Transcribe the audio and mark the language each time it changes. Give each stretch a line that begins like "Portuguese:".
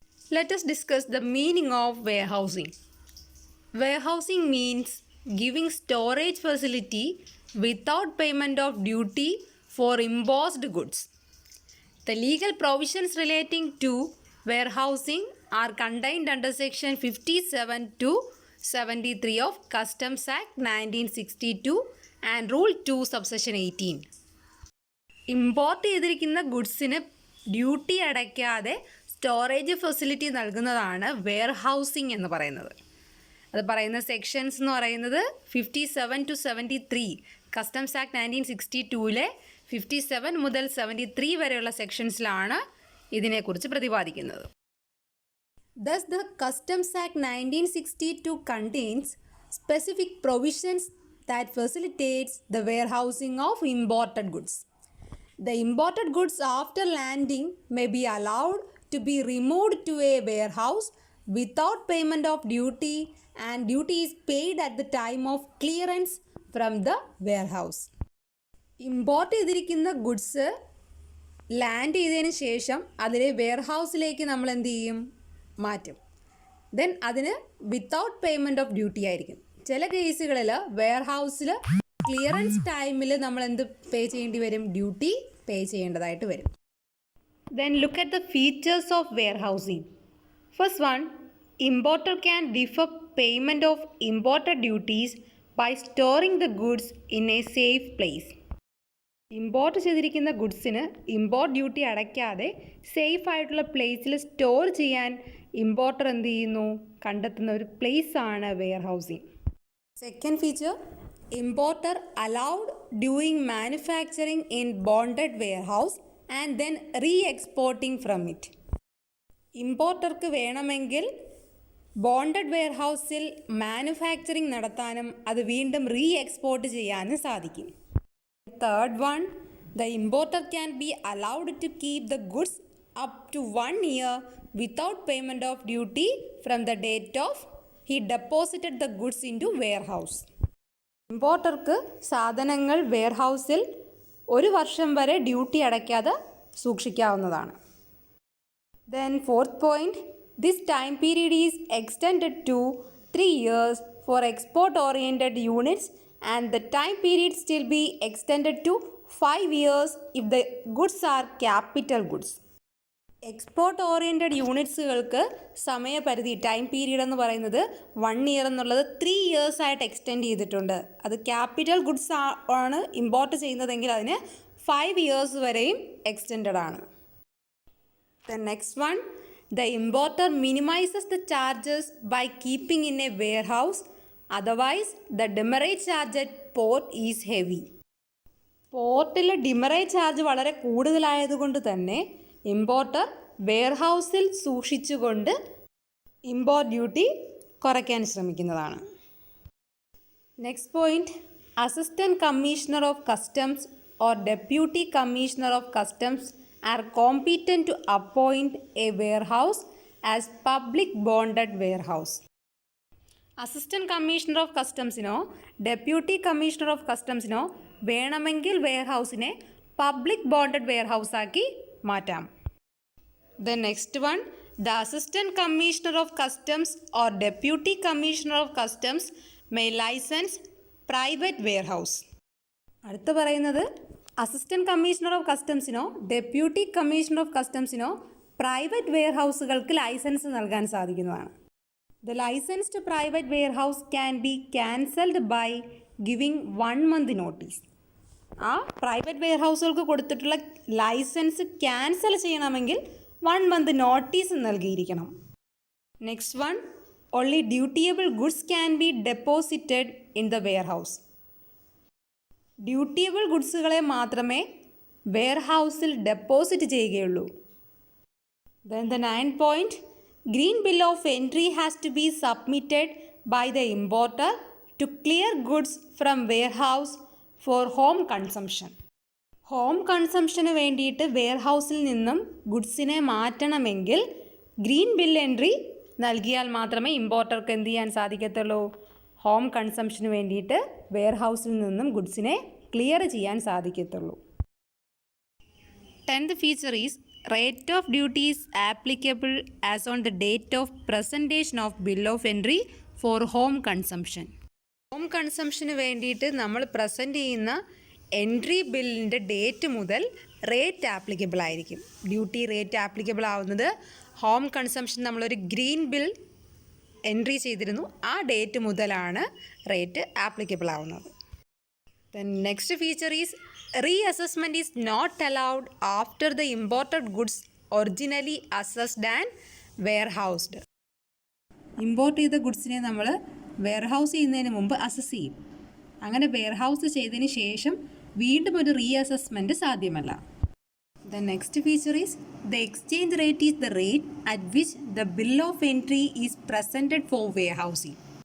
English: Let us discuss the meaning of warehousing. Warehousing means giving storage facility without payment of duty for imposed goods. The legal provisions relating to warehousing are contained under section 57 to 73 of Customs Act 1962 and Rule 2 subsection 18.
Malayalam: Import ചെയ്തിരിക്കുന്ന ഗുഡ്സിന് duty അടയ്ക്കാതെ storage facility നൽകുന്നതാണ് warehousing എന്ന് പറയുന്നത്. അത് പറയുന്ന sections എന്ന് പറയുന്നത് 57 to 73 customs act 1962 57 മുതൽ 73 വരെയുള്ള സെക്ഷൻസിലാണ് ഇതിനെക്കുറിച്ച് പ്രതിപാദിക്കുന്നത്.
English: Thus, the Customs Act 1962 contains specific provisions that facilitates the warehousing of imported goods. The imported goods after landing may be allowed to be removed to a warehouse without payment of duty, and duty is paid at the time of clearance from the warehouse.
Malayalam: Import ചെയ്തിരിക്കുന്ന goods land ചെയ്തതിന് ശേഷം അതിനെ വെയർഹൗസിലേക്ക് നമ്മൾ എന്ത് ചെയ്യും, മാറ്റും. Then അതിന്
English: without payment of duty
Malayalam: ആയിരിക്കും. ചില കേസുകളിൽ വെയർഹൗസിൽ ക്ലിയറൻസ് ടൈമിൽ നമ്മൾ എന്ത് പേ ചെയ്യേണ്ടി വരും, ഡ്യൂട്ടി പേ ചെയ്യേണ്ടതായിട്ട് വരും.
English: Then look at the features of warehousing. First one, importer can defer payment of imported duties by storing the goods in a safe place.
Malayalam: Import ചെയ്തിരിക്കുന്ന ഗുഡ്സിന് ഇമ്പോർട്ട് ഡ്യൂട്ടി അടയ്ക്കാതെ സേഫ് ആയിട്ടുള്ള പ്ലേസിൽ സ്റ്റോർ ചെയ്യാൻ ഇമ്പോർട്ടർ എന്ത് ചെയ്യുന്നു, കണ്ടെത്തുന്ന ഒരു പ്ലേസ് ആണ് warehousing.
English: Second feature, importer allowed doing manufacturing in bonded warehouse and then re exporting from it.
Malayalam: ഇമ്പോർട്ടർക്ക് വേണമെങ്കിൽ ബോണ്ടഡ് വെയർഹൗസിൽ മാനുഫാക്ചറിങ് നടത്താനും അത് വീണ്ടും റീ എക്സ്പോർട്ട് ചെയ്യാനും സാധിക്കും.
English: Third one, the importer can be allowed to keep the goods up to 1 year without payment of duty from the date of he deposited the goods into warehouse.
Malayalam: ഇമ്പോർട്ടർക്ക് സാധനങ്ങൾ വെയർഹൗസിൽ 1 വർഷം വരെ duty അടയ്ക്കാതെ സൂക്ഷിക്കാവുന്നതാണ്.
English: Then fourth point, this time period is extended to 3 years for export oriented units, and the time period still be extended to 5 years if the goods are capital goods.
Malayalam: Export oriented യൂണിറ്റ്സുകൾക്ക് സമയപരിധി time period എന്ന് പറയുന്നത് 1 year എന്നുള്ളത് 3 years ആയിട്ട് extend ചെയ്തിട്ടുണ്ട്. അത് capital goods ആണ് import ചെയ്യുന്നതെങ്കിൽ അതിന് 5 ഇയേഴ്സ് വരെയും എക്സ്റ്റെൻഡഡ് ആണ്.
English: The next one, the importer minimizes the charges by keeping in a warehouse. Otherwise, the demurrage charge at port is heavy.
Malayalam: പോർട്ടിൽ ഡിമറേജ് ചാർജ് വളരെ കൂടുതലായതുകൊണ്ട് തന്നെ ഇമ്പോർട്ടർ വെയർഹൗസിൽ സൂക്ഷിച്ചുകൊണ്ട് ഇമ്പോർട്ട് ഡ്യൂട്ടി കുറയ്ക്കാൻ ശ്രമിക്കുന്നതാണ്.
English: Next point, assistant commissioner of customs or deputy commissioner of customs are competent to appoint a warehouse as public bonded warehouse.
Malayalam: Assistant commissioner of കസ്റ്റംസിനോ deputy commissioner of കസ്റ്റംസിനോ വേണമെങ്കിൽ വെയർഹൗസിനെ public bonded വെയർഹൗസാക്കി മാറ്റാം.
English: The next one, the assistant commissioner of customs or deputy commissioner of customs may license private warehouse.
Malayalam: അടുത്ത് പറയുന്നത് assistant commissioner of കസ്റ്റംസിനോ deputy commissioner of കസ്റ്റംസിനോ private വെയർഹൗസുകൾക്ക് licence നൽകാൻ സാധിക്കുന്നതാണ്.
English: The licensed private warehouse can be cancelled by giving 1 month notice.
Malayalam: ആ private വെയർഹൗസുകൾക്ക് കൊടുത്തിട്ടുള്ള licence cancel ചെയ്യണമെങ്കിൽ 1 month notice നൽകിയിരിക്കണം.
English: Next one, only dutiable goods can be deposited in the warehouse.
Malayalam: ഡ്യൂട്ടിയബിൾ ഗുഡ്സുകളെ മാത്രമേ വെയർഹൗസിൽ deposit ചെയ്യുകയുള്ളൂ.
English: Then the 9th point, Green bill of entry has to be submitted by the importer to clear goods from warehouse for home consumption.
Malayalam: Home കൺസംഷന് വേണ്ടിയിട്ട് വെയർഹൗസിൽ നിന്നും ഗുഡ്സിനെ മാറ്റണമെങ്കിൽ green bill entry നൽകിയാൽ മാത്രമേ ഇമ്പോർട്ടർക്ക് എന്ത് ചെയ്യാൻ സാധിക്കത്തുള്ളൂ? ഹോം കൺസംഷന് വേണ്ടിയിട്ട് വെയർഹൗസിൽ നിന്നും ഗുഡ്സിനെ ക്ലിയർ ചെയ്യാൻ സാധിക്കത്തുള്ളൂ.
English: 10th feature is rate of duty is applicable as on the date of presentation of bill of entry for home consumption.
Malayalam: Home കൺസംഷന് വേണ്ടിയിട്ട് നമ്മൾ പ്രസൻറ്റ് ചെയ്യുന്ന എൻട്രി ബില്ലിൻ്റെ ഡേറ്റ് മുതൽ റേറ്റ് ആപ്ലിക്കബിൾ ആയിരിക്കും. ഡ്യൂട്ടി റേറ്റ് ആപ്ലിക്കബിൾ ആവുന്നത് home consumption നമ്മളൊരു green bill entry ചെയ്തിരുന്നു, ആ ഡേറ്റ് മുതലാണ് റേറ്റ് ആപ്ലിക്കബിൾ ആവുന്നത്.
English: Then next feature is reassessment is not allowed after the imported goods originally assessed and warehoused.
Malayalam: Import ചെയ്ത ഗുഡ്സിനെ നമ്മൾ വെയർഹൗസ് ചെയ്യുന്നതിന് മുമ്പ് അസസ് ചെയ്യും. അങ്ങനെ വെയർഹൗസ് ചെയ്തതിന് ശേഷം വീണ്ടും ഒരു റീഅസസ്മെൻറ്റ് സാധ്യമല്ല.
English: The next feature is the exchange rate is the rate at which the bill of entry is presented for warehousing.